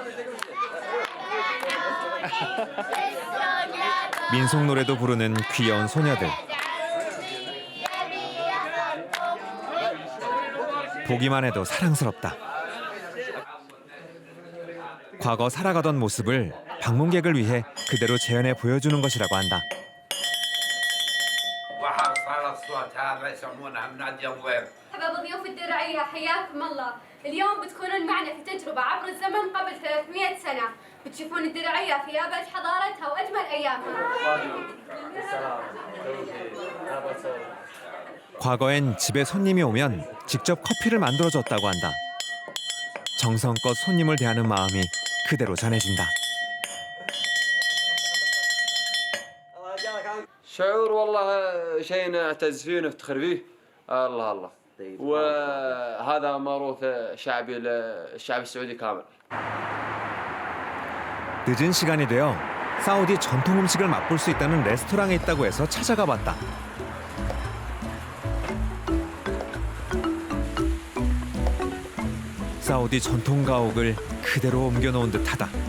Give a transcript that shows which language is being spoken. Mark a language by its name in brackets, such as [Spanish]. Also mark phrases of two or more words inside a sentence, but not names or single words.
[Korean] 민속 노래도 부르는 귀여운 소녀들. 보기만 해도 사랑스럽다. 과거 살아가던 모습을 방문객을 위해 그대로 재현해 보여주는 것이라고 한다. [Arabic] مرحبا بضيوف الدرعية حياكم الله. اليوم بتكونون معنا في تجربة عبر الزمن قبل 300 سنة. بتشوفون الدرعية في أبهج حضارتها وأجمل أيامها. [Korean] 과거엔 집에 손님이 오면 직접 커피를 만들어줬다고 한다. 정성껏 손님을 대하는 마음이 그대로 전해진다. [Arabic] شعور والله شيء نعتز فيه ونفتخر فيه. الله الله. وهذا موروث شعبي للشعب السعودي كامل. [Korean] 늦은 시간이 되어 사우디 전통 음식을 맛볼 수 있다는 레스토랑에 있다고 해서 찾아가 봤다. 사우디 전통 가옥을 그대로 옮겨놓은 듯하다.